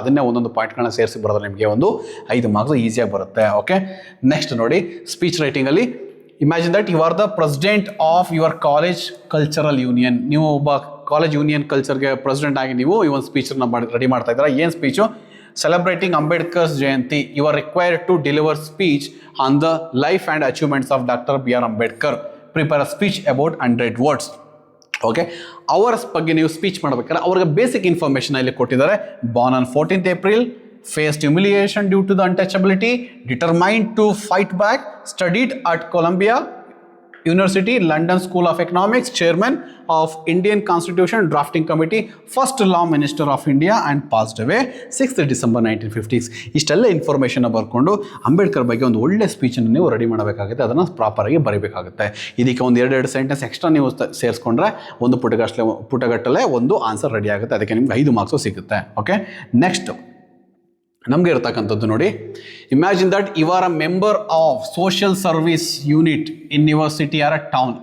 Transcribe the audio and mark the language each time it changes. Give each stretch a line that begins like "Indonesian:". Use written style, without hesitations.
Kannada: ಅದನ್ನೇ ಒಂದೊಂದು ಪಾಯಿಂಟ್ಗಳನ್ನ ಸೇರಿಸಿ ಬರೋದ್ರೆ ನಿಮಗೆ ಒಂದು 5 ಮಾರ್ಕ್ಸ್ ಈಸಿಯಾಗಿ ಬರುತ್ತೆ.
English: Okay, next ನೋಡಿ, speech ರೈಟಿಂಗಲ್ಲಿ imagine that you are the president of your college cultural union.
Kannada: ನೀವು ಒಬ್ಬ ಕಾಲೇಜ್ ಯೂನಿಯನ್ ಕಲ್ಚರ್ಗೆ ಪ್ರೆಸಿಡೆಂಟ್ ಆಗಿ ನೀವು ಈ ಒಂದು ಸ್ಪೀಚನ್ನು ರೆಡಿ ಮಾಡ್ತಾ ಇದ್ದೀರಾ. ಏನು speech?
English: celebrating Ambedkar's Jayanti, you are required to deliver speech on the life and achievements of Dr. B.R. Ambedkar. Prepare a speech about 100 words.
Kannada: Okay, ಅವರ ಬಗ್ಗೆ ನೀವು ಸ್ಪೀಚ್ ಮಾಡ್ಬೇಕಾದ್ರೆ ಅವ್ರಿಗೆ ಬೇಸಿಕ್ ಇನ್ಫಾರ್ಮೇಷನ್ ಇಲ್ಲಿ ಕೊಟ್ಟಿದ್ದಾರೆ.
English: Born on 14th April, faced humiliation due to the untouchability, determined to fight back, studied at Columbia University, London School of Economics, chairman of Indian Constitution Drafting Committee, first law minister of India, and passed away 6th December 1950s.
Kannada: ಇಷ್ಟೆಲ್ಲ information ಬರ್ಕೊಂಡು ಅಂಬೇಡ್ಕರ್ ಬಗ್ಗೆ ಒಂದು ಒಳ್ಳೆ ಸ್ಪೀಚನ್ನು ನೀವು ready ಮಾಡಬೇಕಾಗುತ್ತೆ, ಅದನ್ನು ಪ್ರಾಪರಾಗಿ ಬರೀಬೇಕಾಗುತ್ತೆ. ಇದಕ್ಕೆ ಒಂದು ಎರಡು ಸೆಂಟೆನ್ಸ್ ಎಕ್ಸ್ಟ್ರಾ ನೀವು ಸೇರಿಸ್ಕೊಂಡ್ರೆ ಒಂದು ಪುಟಗಟ್ಟಲೆ ಒಂದು ಆನ್ಸರ್ ರೆಡಿ ಆಗುತ್ತೆ. ಅದಕ್ಕೆ ನಿಮ್ಗೆ 5 ಮಾರ್ಕ್ಸು ಸಿಗುತ್ತೆ.
English: okay, next
Kannada: ನಮಗೆ ಇರ್ತಕ್ಕಂಥದ್ದು ನೋಡಿ,
English: Imagine that you are a member of social service unit in your city or a town.